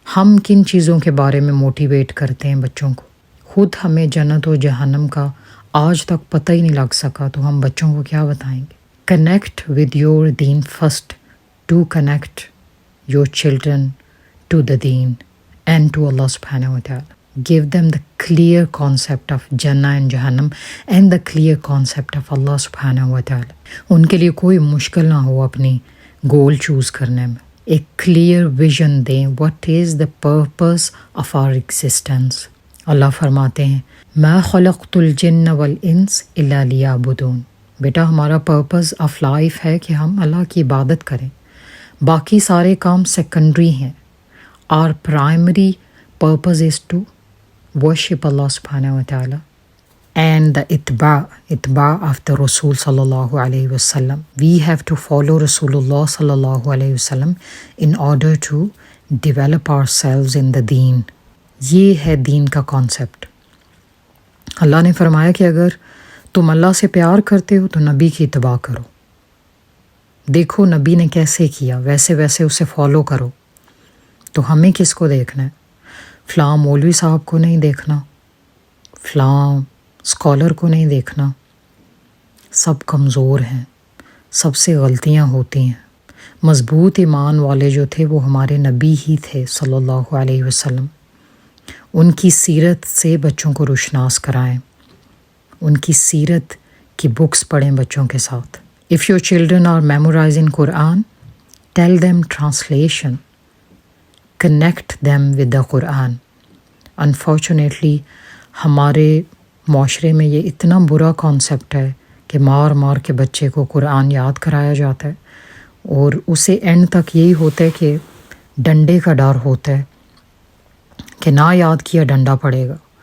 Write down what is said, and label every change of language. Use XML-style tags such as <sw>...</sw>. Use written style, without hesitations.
<ur>ہم کن چیزوں کے بارے میں موٹیویٹ کرتے ہیں بچوں کو؟ خود ہمیں جنت و جہنم کا آج تک پتہ ہی نہیں لگ سکا تو ہم بچوں کو کیا بتائیں گے؟</ur> <en>Connect with your دین first to connect your children to the deen and to Allah subhanahu wa ta'ala. Give them the clear concept of Jannah and Jahannam and the clear concept of Allah subhanahu wa ta'ala.</en> <ur>ان کے لیے کوئی مشکل نہ ہو اپنی گول choose کرنے میں. ایک clear vision دیں</ur> <en>what is the purpose of our existence.</en> <ur>اللہ فرماتے ہیں</ur> <ar>ما خلقت الجن والانس الا لیعبدون.</ar> <ur>بیٹا ہمارا پرپز آف لائف ہے کہ ہم اللہ کی عبادت کریں، باقی سارے کام سیکنڈری ہیں.</ur> <en>Our primary purpose is to worship Allah subhanahu wa ta'ala and the itba of the Rasul sallallahu alayhi wa sallam. We have to follow Rasulullah sallallahu alayhi wa sallam in order to develop ourselves in the deen.</en> <ur>یہ ہے دین کا concept. اللہ نے فرمایا کہ اگر تم اللہ سے پیار کرتے ہو تو نبی کی اتباع کرو. دیکھو نبی نے کیسے کیا، ویسے ویسے اسے فالو کرو. تو ہمیں کس کو دیکھنا ہے؟ فلاں مولوی صاحب کو نہیں دیکھنا، فلاں اسکالر کو نہیں دیکھنا. سب کمزور ہیں، سب سے غلطیاں ہوتی ہیں. مضبوط ایمان والے جو تھے وہ ہمارے نبی ہی تھے صلی اللہ علیہ وسلم. ان کی سیرت سے بچوں کو روشناس کرائیں، ان کی سیرت کی بکس پڑھیں بچوں کے ساتھ.</ur> <en>If your children are memorizing Quran, tell them translation. Connect them with the Quran.</en> <ur>Unfortunately ہمارے معاشرے میں یہ اتنا برا کانسیپٹ ہے کہ مار مار کے بچے کو قرآن یاد کرایا جاتا ہے، اور اسے اینڈ تک یہی ہوتا ہے کہ ڈنڈے کا ڈر ہوتا ہے کہ نہ یاد کیا ڈنڈا پڑے گا.</ur>